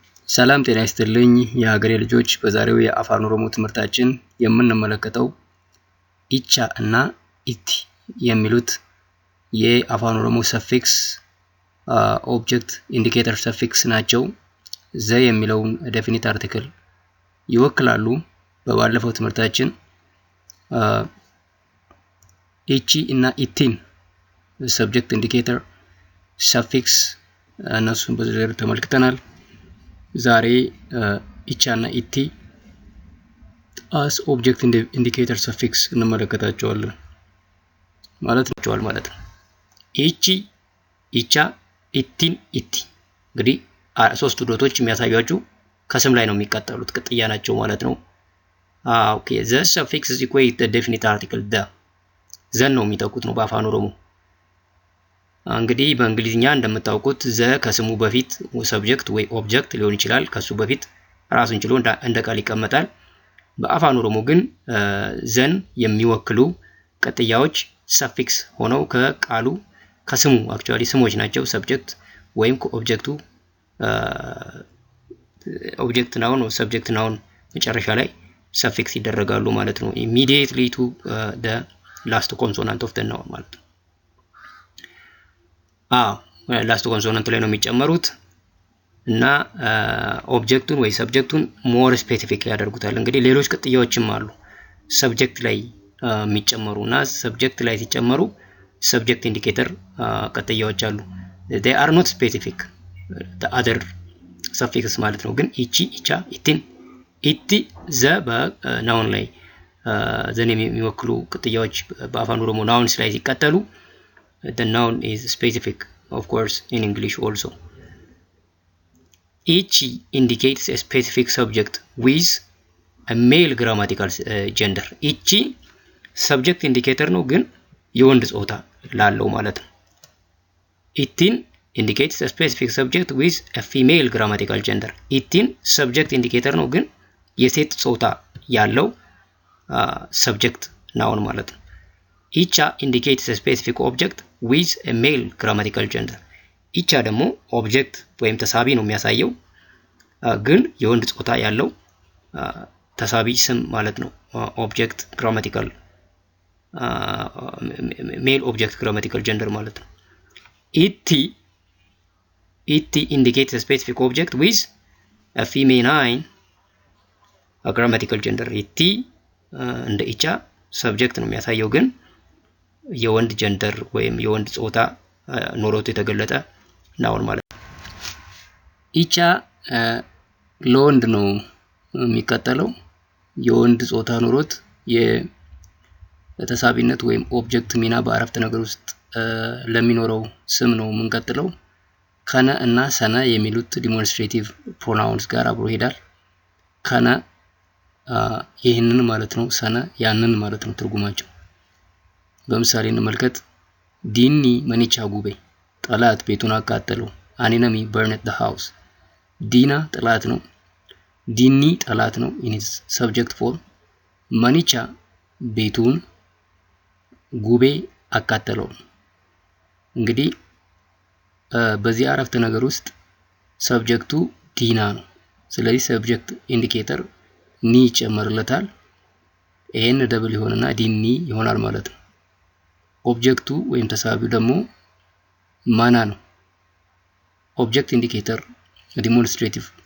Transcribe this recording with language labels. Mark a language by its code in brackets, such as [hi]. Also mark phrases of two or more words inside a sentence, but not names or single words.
[am] ሰላም ጤና ይስጥልኝ የሀገሬ ልጆች። በዛሬው የአፋን ኦሮሞ ትምህርታችን የምንመለከተው ኢቻ እና ኢቲ የሚሉት የአፋን ኦሮሞ [en] suffix object indicator suffix [am] ናቸው። ዘ የሚለውን [en] definite article [am] ይወክላሉ። በባለፈው ትምህርታችን ኢቺ እና ኢቲን [en] subject indicator suffix [am] እነሱን በዝርዝር ተመልክተናል። ዛሬ ኢቻ እና ኢቲ [en] as object indicator suffix [am] እንመለከታቸዋለን ማለት ነው። ኢቺ፣ ኢቻ፣ ኢቲን፣ ኢቲ እንግዲህ ሶስት ዶቶች የሚያሳዩአችሁ ከስም ላይ ነው የሚቀጠሉት፣ ቅጥያ ናቸው ማለት ነው። ኦኬ [en] the suffix is equal to the definite article the [am] ዘን ነው የሚጠቁት ነው በአፋን ኦሮሞ። እንግዲህ በእንግሊዝኛ እንደምታውቁት ዘ ከስሙ በፊት ሰብጀክት ወይ ኦብጀክት ሊሆን ይችላል። ከሱ በፊት ራሱን ችሎ እንደ ቃል ይቀመጣል። በአፋን ኦሮሞ ግን ዘን የሚወክሉ ቅጥያዎች ሰፊክስ ሆነው ከቃሉ ከስሙ አክቹአሊ ስሞች ናቸው። ሰብጀክት ወይም ከኦብጀክቱ [en] object noun [am] ወይ [en] subject noun [am] መጨረሻ ላይ ሰፊክስ ይደረጋሉ ማለት ነው። [en] immediately to the last consonant of the noun [am] ማለት ነው። [en] last consonant [am] ላይ ነው የሚጨመሩት እና ኦብጀክቱን ወይ ሰብጀክቱን [en] more specific [am] ያደርጉታል። እንግዲህ ሌሎች ቅጥያዎችም አሉ ሰብጀክት ላይ የሚጨመሩና ሰብጀክት ላይ ሲጨመሩ [en] subject indicator [am] ቅጥያዎች አሉ። [en] they are not specific the other suffix [am] ማለት ነው። ግን ኢቺ፣ ኢቻ፣ ኢቲን፣ ኢቲ ዘ በናውን ላይ ዘን የሚወክሉ ቅጥያዎች በአፋን ኦሮሞ ናውንስ ላይ ሲቀጠሉ [en] the noun is specific of course in English also. Each indicates a specific subject with a male grammatical gender. each subject indicator [am] ነው ግን የወንድ ጾታ ላለው ማለት ነው። ኢቲን [en] indicates a specific subject with a female grammatical gender. [am] ኢቲን [en] subject indicator [am] ነው ግን የሴት ጾታ ያለው [en] subject noun [am] ማለት ነው። ኢቻ [en] indicates a specific object with a male grammatical gender. [am] ኢቻ ደግሞ ኦብጀክት ወይም ተሳቢ ነው የሚያሳየው ግን የወንድ ጾታ ያለው ተሳቢ ስም ማለት ነው። [en] object grammatical male object grammatical gender [am] ማለት ነው። ኢቲ [en] indicates a specific object with a feminine grammatical gender. [am] ኢቲ እንደ ኢቻ ሰብጀክት ነው የሚያሳየው ግን የወንድ ጀንደር ወይም የወንድ ጾታ ኖሮት የተገለጠ ናውን ማለት ነው። ኢቻ ለወንድ ነው የሚቀጠለው የወንድ ጾታ ኖሮት የተሳቢነት ወይም ኦብጀክት ሚና በአረፍተ ነገር ውስጥ ለሚኖረው ስም ነው የምንቀጥለው። ከነ እና ሰነ የሚሉት [en] demonstrative pronouns [am] ጋር አብሮ ይሄዳል። ከነ ይህንን ማለት ነው፣ ሰነ ያንን ማለት ነው ትርጉማቸው። በምሳሌ እንመልከት። [om] ዲኒ መኒቻ ጉቤ [am] ጠላት ቤቱን አቃጠለው። አኒነሚ [en] burnt the house [am] ዲና ጠላት ነው፣ ዲኒ ጠላት ነው [en] in its subject form። [am] መኒቻ ቤቱን፣ ጉቤ አቃጠለው። እንግዲህ በዚህ አረፍተ ነገር ውስጥ ሰብጀክቱ ዲና ነው። ስለዚህ [en] subject indicator [am] ኒ ይጨመርለታል። [en] N double [am] ይሆንና ዲኒ ይሆናል ማለት ነው። ኦብጀክቱ ወይም ተሳቢው ደግሞ ማና ነው። [en] object indicator demonstrative